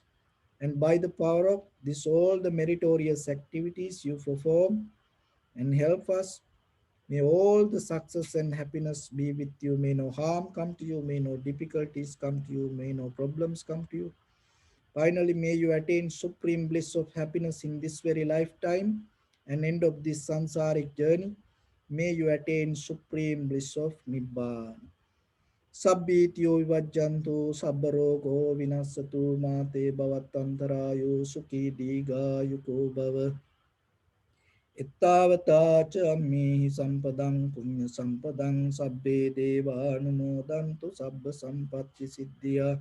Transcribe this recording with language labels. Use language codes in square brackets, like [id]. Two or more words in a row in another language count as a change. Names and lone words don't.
[en] And by the power of this, all the meritorious activities you perform and help us, may all the success and happiness be with you. May no harm come to you. May no difficulties come to you. May no problems come to you. Finally, may you attain supreme bliss of happiness in this very lifetime and end of this sansaric journey. May you attain supreme bliss of Nibbana. [pi] Sabbityo vivajjantu sabbarogo vinasatu mate bhavattantarayo sukhi digayuko bhava. Ittavata cha ammihi sampadang punya sampadang sabbe deva anumodantu sabba sampatti siddhya.